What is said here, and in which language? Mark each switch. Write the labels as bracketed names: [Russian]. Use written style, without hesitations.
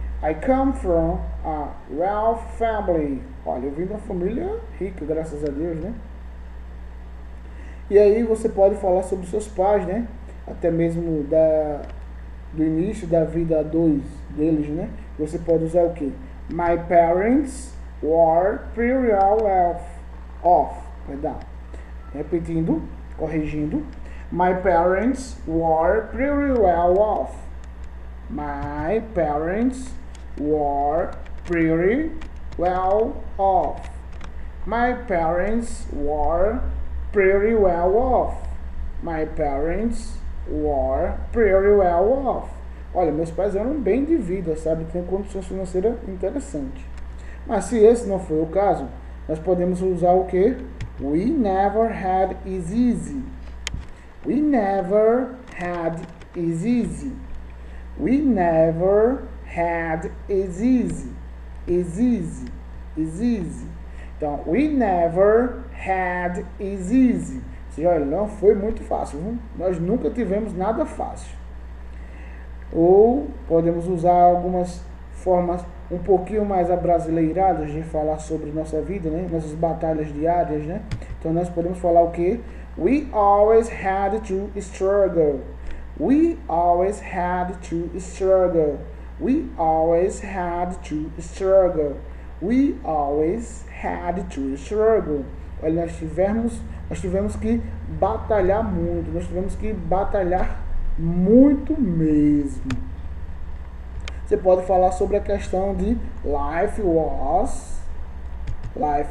[English] I come from a wealth family. [Portuguese] Olha, eu vim de uma família rica, graças a Deus, né? E aí você pode falar sobre seus pais, né? Até mesmo do início da vida a dois deles, né? Você pode usar o quê? [English] My parents were pretty well off. [Portuguese] Perdão. Repetindo, corrigindo. [English] My parents were pretty well off. My parents were pretty well off. My parents were pretty well off. My parents were pretty well off. [Portuguese] Olha, meus pais eram bem de vida, sabe? Tem condições financeiras interessantes. Mas se esse não foi o caso, nós podemos usar o que? [English] We never had it easy. We never had it easy. We never had it easy. Is easy. Is easy. Então, we never had it easy. [Portuguese] Ou seja, olha, não foi muito fácil. Viu? Nós nunca tivemos nada fácil. Ou podemos usar algumas formas um pouquinho mais abrasileiradas de falar sobre nossa vida, né? Nossas batalhas diárias, né? Então nós podemos falar o quê? [English] We always had to struggle. We always had to struggle. We always had to struggle. We always had to struggle. [Portuguese] Olha, nós tivemos que batalhar muito. Nós tivemos que batalhar muito mesmo. Você pode falar sobre a questão de [English] life was hard for us.